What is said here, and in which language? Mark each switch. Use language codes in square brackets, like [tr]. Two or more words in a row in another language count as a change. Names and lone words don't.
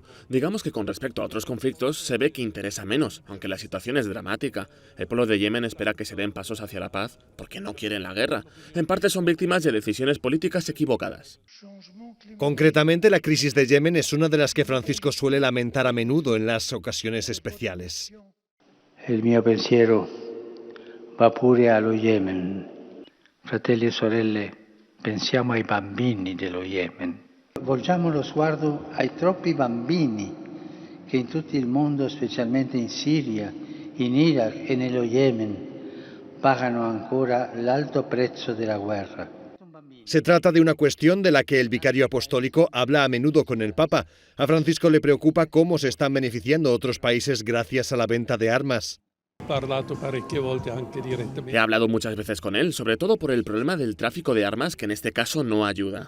[es] Digamos que con respecto a otros conflictos se ve que interesa menos, aunque la situación es dramática. El pueblo de Yemen espera que se den pasos hacia la paz porque no quieren la guerra. En parte son víctimas de decisiones políticas equivocadas. Concretamente, la crisis de Yemen es una de las que Francisco suele lamentar a menudo en las ocasiones especiales. [it] Il mio pensiero va pure allo Yemen. Fratelli e sorelle, pensiamo ai bambini dello Yemen. Volgiamo lo sguardo ai troppi bambini che in tutto il mondo, specialmente in Siria, in Iraq e nello Yemen, pagano ancora l'alto prezzo della guerra. [es] Se trata de una cuestión de la que el vicario apostólico habla a menudo con el Papa. A Francisco le preocupa cómo se están beneficiando otros países gracias a la venta de armas. He hablado muchas veces con él, sobre todo por el problema del tráfico de armas, que en este caso no ayuda.